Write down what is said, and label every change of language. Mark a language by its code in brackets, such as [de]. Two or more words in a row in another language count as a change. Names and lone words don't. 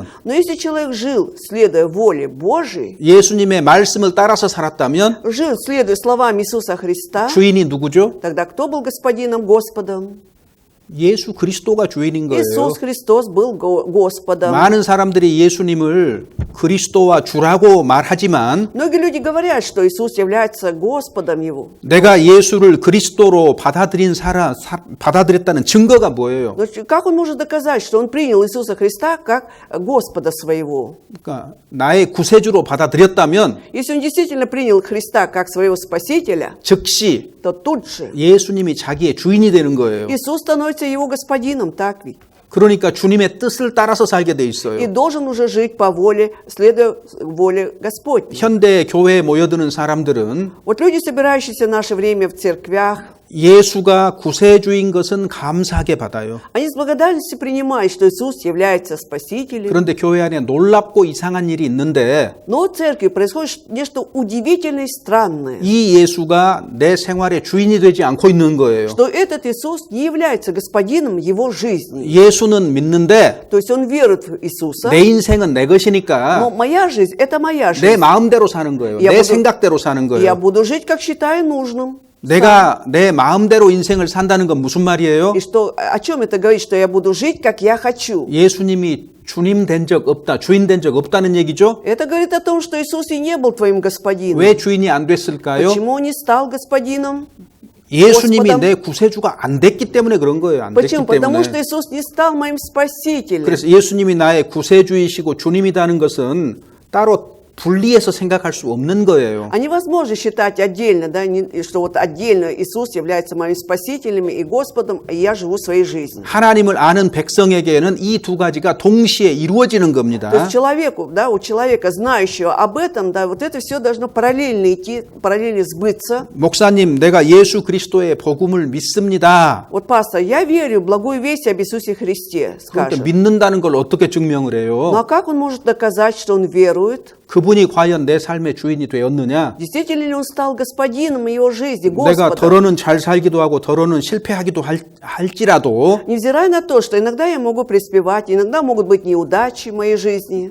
[ru] Но если человек жил, следуя воле Божией, [ko] 예수님의 말씀을 따라서 살았다면 [ru] жил, следуя словам Иисуса Христа, [ko] 주인이 누구죠? [ru] тогда кто был господином, Господом? [ko] 예수 그리스도가 주인인 거예요. [ru] Иисус Христос был Господом. [ko] 많은 사람들이 예수님을 그리스도와 주라고 말하지만 [ru] Многие люди говорят, что Иисус является Господом Его. [ko] 내가 예수를 그리스도로 받아들였다는 증거가 뭐예요? [ru] Но как он может доказать, что он принял Иисуса Христа как Господа своего? [ko] 그러니까 나의 구세주로 받아들였다면 [ru] Если он действительно принял Христа как своего Спасителя, [ko] 즉시 [ru] то тут же [ko] 예수님이 자기의 주인이 되는 거예요. [ru] Иисус становится его господином, так ведь? [ko] 그러니까 주님의 뜻을 따라서 살게 돼 [ru] И [ko] 있어요. [ru] должен уже жить по воле, следуя воле Господней. [ko] 현대 교회에 모여드는 사람들은 [ru] Вот люди, собирающиеся в наше время в церквях, [ko] 예수가 구세주인 것은 감사하게 받아요. [ru] они с благодарностью принимают, что Иисус является Спасителем. [ko] 그런데 교회 안에 놀랍고 이상한 일이 있는데 [ru] Но в церкви происходит нечто удивительное и странное, [ko] 이 예수가 내 생활의 주인이 되지 않고 있는 거예요. [ru] что этот Иисус не является господином его жизни. [ko] 예수는 믿는데 [ru] То есть он верует в Иисуса, [ko] 내 인생은 내 [ru] но [ko] 것이니까 [ru] моя жизнь – это моя [ko] 내 [ru] жизнь. [ko] 마음대로 사는 거예요. [ru] Я [ko] 내 [ru] буду- [ko] 생각대로 사는 [ru] Я [ko] 거예요. [ru] буду жить, как считаю нужным. [ko] 내가 내 마음대로 인생을 산다는 건 무슨 말이에요? [ru] И что, о чем это говорит, что я буду жить, как я хочу? [ko] 예수님이 주님 된 적 없다, 주인 된 적 없다는 얘기죠? [ru] Это говорит о том, что Иисус и не был твоим господином. [ko] 왜 주인이 안 됐을까요? [ru] Почему он не стал господином? [ko] 예수님이 [ru] Господом. [ko] 내 구세주가 안 됐기 때문에 그런 거예요. 안 됐기 [ru] Почему? Потому что [ko] 때문에. [ru] Иисус не стал моим спасителем. [ko] 그래서 예수님이 나의 구세주이시고 주님이라는 것은 따로 분리해서 생각할 수 없는 거예요. [ru] А невозможно считать отдельно, да, что вот отдельно Иисус является моим спасителем и Господом, и я живу своей жизнью. [ko] 하나님을 아는 백성에게는 이 두 가지가 동시에 이루어지는 겁니다. [ru] То есть человеку, да, у человека, знающего об этом, да, вот это все должно параллельно идти, параллельно сбыться. [ko] 목사님, 내가 예수 그리스도의 복음을 믿습니다. [ru] Вот, пастор, я верю в благую весть об Иисусе Христе, [ko] 그런데 [ru] скажет. [ko] 믿는다는 걸 어떻게 증명을 [ru] Ну [ko] 해요? [ru] а как он может доказать, что он верует? [ko] 그분이 과연 내 삶의 주인이 되었느냐? [ru] Действительно ли он стал господином его жизни, [ko] 내가 [ru] Господом? [ko] 더러는 잘 살기도 하고 더러는 실패하기도 할지라도 [ru] Невзирая на то, что иногда я могу преуспевать, иногда могут быть неудачи в моей жизни,